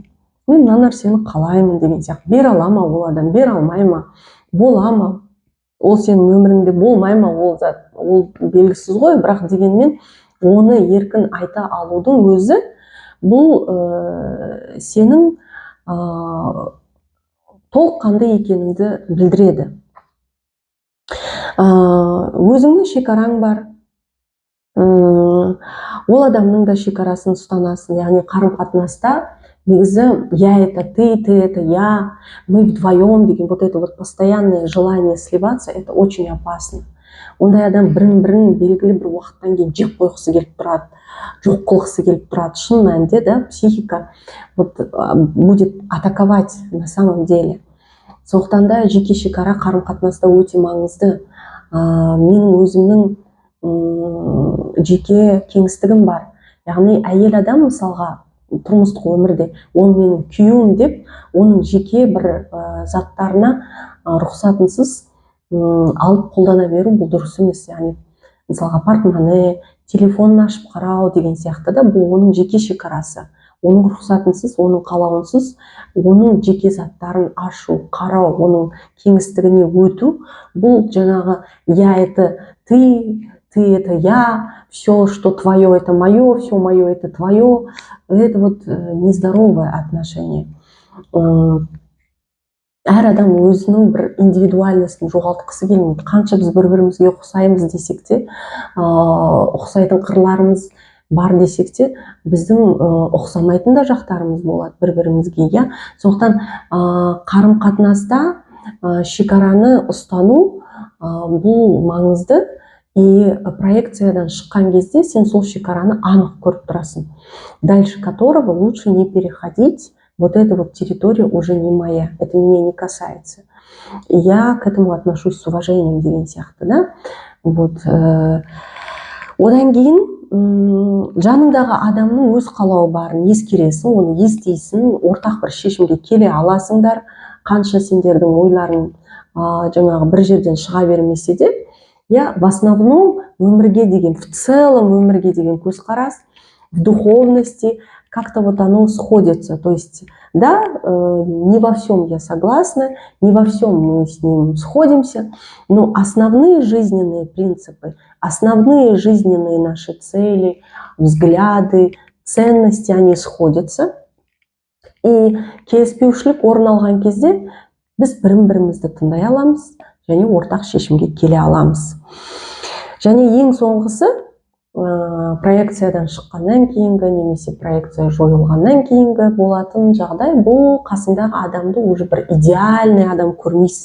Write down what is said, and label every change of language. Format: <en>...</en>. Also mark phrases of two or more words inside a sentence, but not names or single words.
<kk>Мен мына нәрсені қалаймын деген сияқты. Бер ала ма ол адам, бер алмай ма, бола ма, ол сенің өміріңде болмай ма, ол белгісіз ғой, бірақ дегенмен оны еркін айта алудың өзі бұл сенің толыққанды екеніңді білдіреді. Өзіңнің шекараң бар, ол адамның да шекарасын ұстанасың. Яғни қарым-қатынаста негізі</kk> <ru>это ты это я, мы вдвоем деген вот это вот постоянное желание сливаться, это очень опасно.</ru> <kk>Ондай адам бірін белгілі бір уақыттан кейін жеп қойғысы келіп тұрады, жоқ қылғысы келіп тұрады. Шын мәнінде</kk> <ru>да психика вот будет атаковать на самом деле.</ru> <kk>Сондықтан да жеке шекара қарым-қатынаста өте маңызды. Менің өзімнің жеке кеңістігім бар. Яғни әйел адам мысалға тұрмыстық өмірде оны менің күйеуім деп, оның жеке бір заттарына рұқсатынсыз алып қолдана беру бұл дұрыс емес. Яғни мысалға портмоне, телефонын ашып қарау деген сияқты да, бұл оның жеке шекарасы. Оның рұқсатынсыз, оның қалауынсыз, оның жеке заттарын ашу, қарау, оның кеңістігіне өту, бұл жаңағы</kk> <ru>я это ты это я, все, что твое, это мое, все мое, это твое. Это вот нездоровое отношение.</ru> <kk>Әр адам өзінің бір индивидуальностін жоғалтқысы келмейді. Қанша біз бір-бірімізге ұқсаймыз десек те, ұқсайтын қырларымыз бар десек те, біздің ұқсамайтын да жақтарымыз болады бір-бірімізге, иә. Сондықтан қарым-қатынаста шекараны ұстану бұл маңызды. И проекциядан шыққан кезде сен сол шекараны анық көріп тұрасың,</kk> <ru>дальше которого лучше не переходить. Вот эта вот территория уже не моя, это меня не касается. И я к этому отношусь с уважением</ru> <kk>деген сияқты,</kk> <ru>да. Вот.</ru> <kk>Одан кейін жаныңдағы адамның өз қалауы барын ескересің, оны естейсің, ортақ бір шешімге келе аласыңдар. Қанша сендердің ойларың жаңағы бір жерден шыға бермесе де,</kk> <ru>я в основном</ru> <kk>өмірге деген,</kk> <ru>в целом</ru> <kk>өмірге деген көзқарас,</kk> <ru>в духовности как-то вот оно сходится. То есть, да, не во всем я согласна, не во всем мы с ним сходимся, но основные жизненные принципы, основные жизненные наши цели, взгляды, ценности, они сходятся.</ru> <kk>И келіспеушілік орын алған кезде біз бірін-бірімізді тыңдай аламыз және ортақ шешімге келе аламыз. Және ең соңғысы, проекциядан шыққаннан кейінгі немесе проекция жойылғаннан кейінгі болатын жағдай, бұл қасыңдағы адамды уже бір идеальный адам көрмейсің.</kk>